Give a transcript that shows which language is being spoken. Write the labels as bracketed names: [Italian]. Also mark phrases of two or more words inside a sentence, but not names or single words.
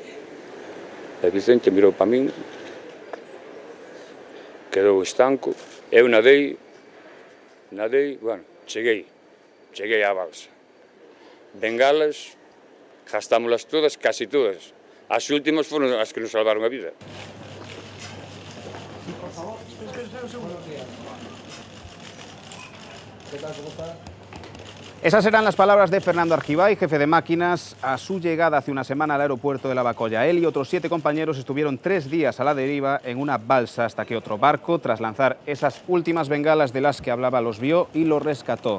[Galician] E Vicente mirou para min, quedou estanco. Eu nadei, bueno, cheguei á balsa. Bengalas, gastámolas todas, casi todas. As últimas foron as que nos salvaron a vida. Por favor, espera un segundo. [Spanish] ¿Qué tal, cómo está? Esas eran las palabras de Fernando Argibay, jefe de máquinas, a su llegada hace una semana al aeropuerto de Lavacolla. Él y otros 7 compañeros estuvieron 3 días a la deriva en una balsa hasta que otro barco, tras lanzar esas últimas bengalas de las que hablaba, los vio y los rescató.